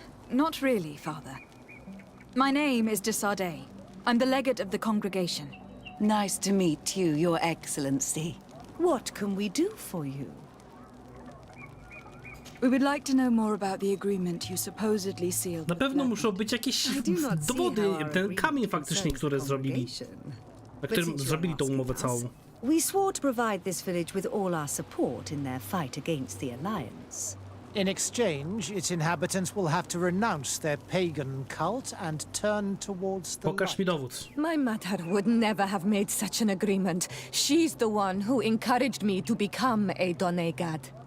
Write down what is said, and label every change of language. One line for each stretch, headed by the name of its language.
English: Not really, Father. My name is de Sardet. I'm the legate of the congregation. Nice to meet you, Your Excellency. What can we do for you? We would like to know more about the agreement you supposedly sealed.
Polish: Na pewno muszą być jakieś dowody, ten kamień faktycznie, który zrobili. Na którym zrobili tą umowę całą.
English: We swore to provide this village with all our support in their fight against the Alliance. In exchange, its inhabitants will have to renounce their pagan cult and turn towards the
Polish: Pokaż mi dowód.
English: My mother would never have made such an agreement. She's the one who encouraged me to become a Donegad.